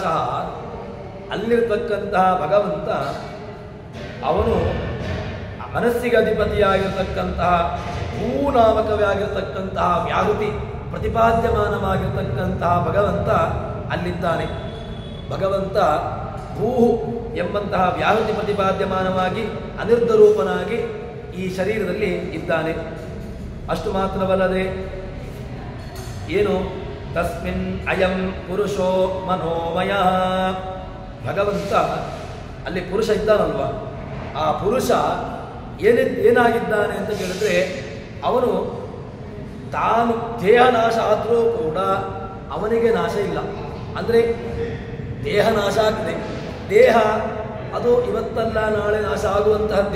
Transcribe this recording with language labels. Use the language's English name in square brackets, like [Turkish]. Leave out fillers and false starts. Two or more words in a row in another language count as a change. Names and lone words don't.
[Kannada] ಅಲ್ಲಿರ್ತಕ್ಕಂತಹ ಭಗವಂತ ಅವನು ಮನಸ್ಸಿಗೆ ಅಧಿಪತಿಯಾಗಿರ್ತಕ್ಕಂತಹ ಭೂನಾಮಕವಾಗಿರ್ತಕ್ಕಂತಹ ವ್ಯಾಹೃತಿ ಪ್ರತಿಪಾದ್ಯಮಾನವಾಗಿರ್ತಕ್ಕಂತಹ ಭಗವಂತ ಅಲ್ಲಿದ್ದಾನೆ. ಭಗವಂತ ಭೂ ಎಂಬಂತಹ ವ್ಯಾಹೃತಿ ಪ್ರತಿಪಾದ್ಯಮಾನವಾಗಿ ಅನಿರ್ಧರೂಪನಾಗಿ ಈ ಶರೀರದಲ್ಲಿ ಇದ್ದಾನೆ. ಅಷ್ಟು ಮಾತ್ರವಲ್ಲದೆ ಏನು [Sanskrit] ತಸ್ಮಿನ್ ಅಯಂ ಪುರುಷೋ ಮನೋಮಯ. [Kannada] ಭಗವಂತ ಅಲ್ಲಿ ಪುರುಷ ಇದ್ದಾನಲ್ವ, ಆ ಪುರುಷ ಏನಾಗಿದ್ದಾನೆ ಅಂತ ಕೇಳಿದ್ರೆ ಅವನು ತಾನು ದೇಹ ನಾಶ ಆದರೂ ಕೂಡ ಅವನಿಗೆ ನಾಶ ಇಲ್ಲ. ಅಂದರೆ ದೇಹ ನಾಶ ಆಗ್ತದೆ, ದೇಹ ಅದು ಇವತ್ತಲ್ಲ ನಾಳೆ ನಾಶ ಆಗುವಂತಹದ್ದೇ.